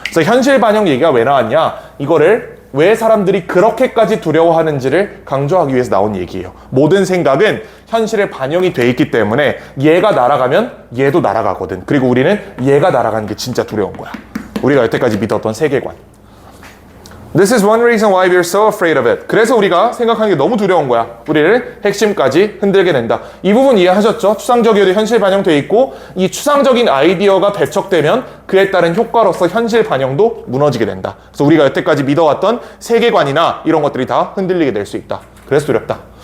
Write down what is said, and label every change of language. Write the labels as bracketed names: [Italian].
[Korean] 그래서 현실 반영 얘기가 왜 나왔냐? 이거를 왜 사람들이 그렇게까지 두려워하는지를 강조하기 위해서 나온 얘기예요. 모든 생각은 현실에 반영이 돼 있기 때문에 얘가 날아가면 얘도 날아가거든. 그리고 우리는 얘가 날아가는 게 진짜 두려운 거야. 우리가 여태까지 믿었던 세계관. [English] This is one reason why we're so afraid of it. [Korean] 그래서 우리가 생각하는 게 너무 두려운 거야. 우리를 핵심까지 흔들게 된다. 이 부분 이해하셨죠? 추상적이어도 현실 반영돼 있고, 이 추상적인 아이디어가 배척되면 그에 따른 효과로서 현실 반영도 무너지게 된다. 그래서 우리가 여태까지 믿어왔던 세계관이나 이런 것들이 다 흔들리게 될 수 있다. 그래서 두렵다.